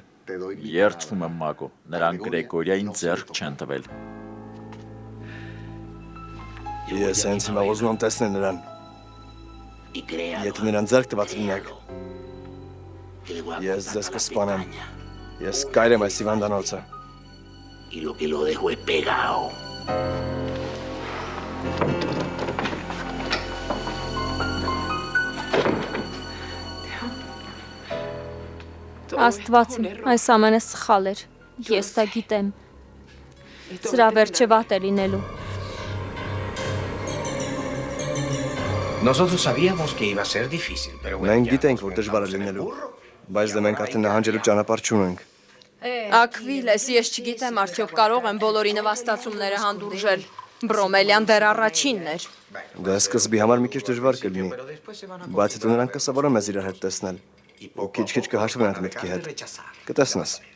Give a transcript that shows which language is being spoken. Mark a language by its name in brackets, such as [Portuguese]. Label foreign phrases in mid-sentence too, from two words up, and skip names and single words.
[Armenian] Երդվում եմ Մագո, նրանք Գրեգորիային ձեռք չեն տվել։ Ես հենց հիմա ուզում եմ տեսնել նրան։ Եթե նրան ձեռք տված լինեք, ես ձեզ կսպանեմ։ Ես կայրեմ այս հիվանդանոցը։ [Spanish] Y lo que lo dejo es pegado. [Armenian] Աստված իմ, այս ամենը սխալ էր։ Ես դա գիտեմ։ Սրա վերջը վատ է լինելու։ [Spanish] Nosotros sabíamos que iba a ser difícil, pero bueno. [Armenian] Մենք գիտենք, որ դժվար է լինելու, բայց դե մենք արդեն նահանջելու ճանապարհ չունենք։ Ակվիլես, ես չգիտեմ, արդյոք կարող եմ բոլորի նվաստացումները հանդուրժել։ Բրոմելյան դեռ առաջինն էր։ Դա սկզբի համար մի քիչ դժվար կլինի, բայց հետո նրանք կսովորեն մեզ իրար հետ տեսնել։ Ու քիչ-քիչ կհաշվեն այդ միտքի հետ։ Կտեսնես։